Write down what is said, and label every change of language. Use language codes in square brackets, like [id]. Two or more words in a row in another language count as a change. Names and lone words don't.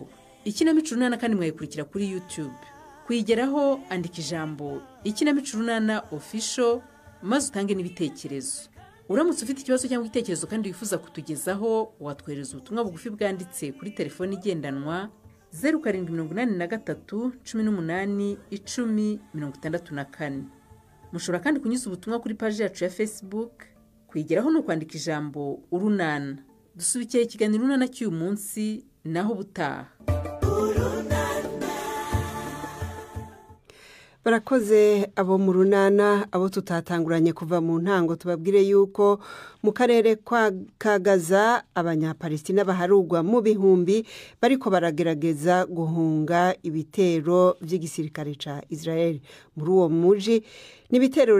[rw] Ikinamico runana kandi mwayikurikira kuri YouTube. Kuyigeraho andika ijambo Ikinamico runana official maze utange n'ibitekerezo. Uramutse ufite ikibazo cyangwa igitekerezo kandi wifuza kutugezaho watwereza ubutumwa bugufi bwanditse kuri telefone igendanwa 0783 18 10 64. Mushobora kandi kunyuza ubutumwa kuri page yacu ya Facebook. Kuyigeraho no kwandika ijambo Urunana. Dusubikiye ikiganiro runana cy'uyu munsi naho butaha. [rn] Barakoze abo mu runana abo tutatanguranye kuva mu ntango tubabwire yuko mu karere kwa Kagaza abanyapalestina baharugwa mu bihumbi bariko baragerageza guhunga ibitero by'igisirikare ca Israel muri uwo muji.